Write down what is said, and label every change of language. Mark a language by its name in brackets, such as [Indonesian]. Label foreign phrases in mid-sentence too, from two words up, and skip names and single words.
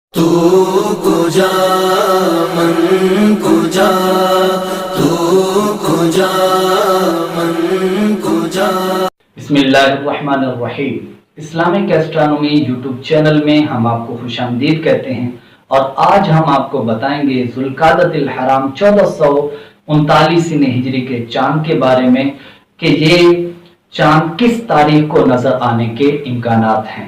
[Persian] تو کجا من کجا تو کجا من کجا۔ [Arabic] بسم اللہ الرحمن الرحیم۔ [Urdu] اسلامک ایسٹرانومی یوٹیوب چینل میں ہم آپ کو خوش آمدید کہتے ہیں، اور آج ہم آپ کو بتائیں گے ذوالقعدۃ الحرام 1439 ہجری کے چاند کے بارے میں کہ یہ چاند کس تاریخ کو نظر آنے کے امکانات ہیں۔